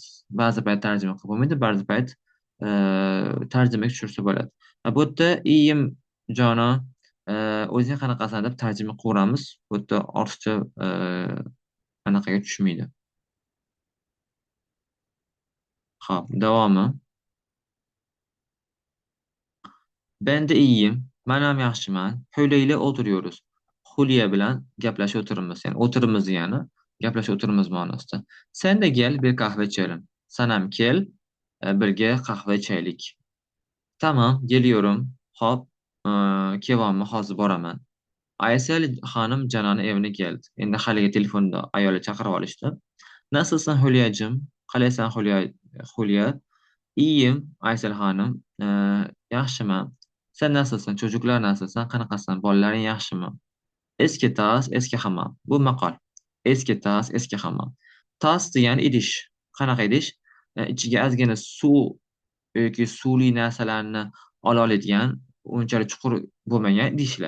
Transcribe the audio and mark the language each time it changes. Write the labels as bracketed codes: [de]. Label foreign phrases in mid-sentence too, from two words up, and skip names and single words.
[uz] Ba'zi payt tarjima qilib bo'lmaydi, ba'zi payt tarjimaga tushirsa bo'ladi. Bu yerda iyim, jonon, o'zing qanaqasan deb tarjima qilaveramiz. Bu yerda ortiqcha anaqaga tushmaydi. Xo'p, davomi. [tr] Ben de iyiyim. [uz] Ben ham yaxshiman. [tr] Höylə ilə oturuyoruz. [uz] Hulya bilan gaplashib o'tirimiz. Yani o'tirimiz yani. Gaplashib o'tirimiz ma'nosida. [tr] Sen de gel bir kahve içelim. [uz] Sen ham kel, birga qahva ichaylik. [tr] Tamam, geliyorum. [uz] Hop, kevonmi, hozir boraman. [tr] Aysel hanım Canan'ın evine geldi. [uz] Endi haligi telefonda ayoli chaqirib olishdi. [tr] Nasılsın Hülya'cığım? [uz] Qalaysan Hülya? [tr] İyiyim Aysel Hanım. Yaxshiman. Sen nasılsın? Çocuklar nasılsın? [uz] Qanaqasan? Bolalaring yaxshimi? Eski tas, eski hammom. Bu maqol. Eski tas, eski hammom. Tas degani idish. Qanaqa idish? Ichiga ozgina suv yoki suvli narsalarni ola oladigan, unchalik chuqur bo'lmagan idishlar.